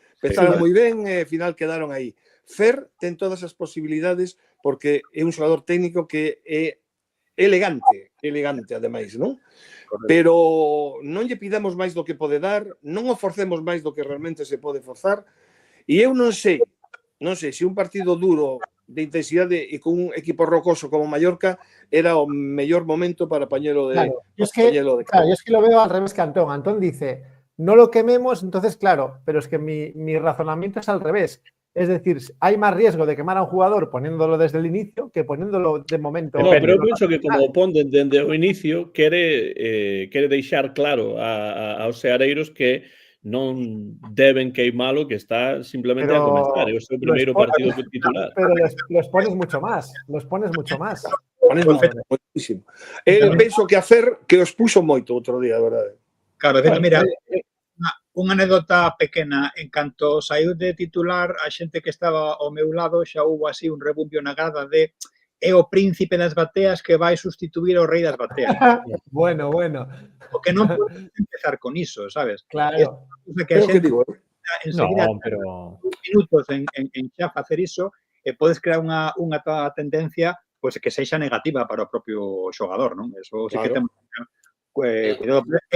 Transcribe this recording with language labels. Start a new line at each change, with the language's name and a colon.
Galician: Empezaron moi ben e ao final quedaron aí. Fer ten todas as posibilidades porque é un xogador técnico que é elegante ademais, non? Pero non lle pidamos máis do que pode dar, non o forcemos máis do que realmente se pode forzar, e eu non sei se un partido duro de intensidade e con un equipo rocoso como Mallorca era o mellor momento para Pañuelo de...
Spanish: Claro, yo es que lo veo al revés que Antón. Antón dice, no lo quememos, entonces claro, pero es que mi razonamiento es al revés. Es decir, hay más riesgo de quemar a un jugador poniéndolo desde el inicio que poniéndolo de momento.
Galician: Pero eu penso que como o pon dende o inicio quere deixar claro aos seareiros que non deben queimalo, que está simplemente a comenzar. É o seu primeiro partido titular.
Spanish: Pero los pones mucho más.
Galician: Pones moitísimo. Penso que a Fer que os puxo moito outro día, de verdade. Claro, mira, unha anécdota pequena. En canto saiu de titular, a xente que estaba ao meu lado xa houve así un rebumbio na grada de é o príncipe das bateas que vai sustituir ao rei das bateas. Bueno. Porque non podes empezar con iso, sabes? Claro. Que a xente enseguida minutos en xa facer iso e podes crear unha tendencia pois que sexa negativa para o propio xogador, non? Eso sí que temos cuidado.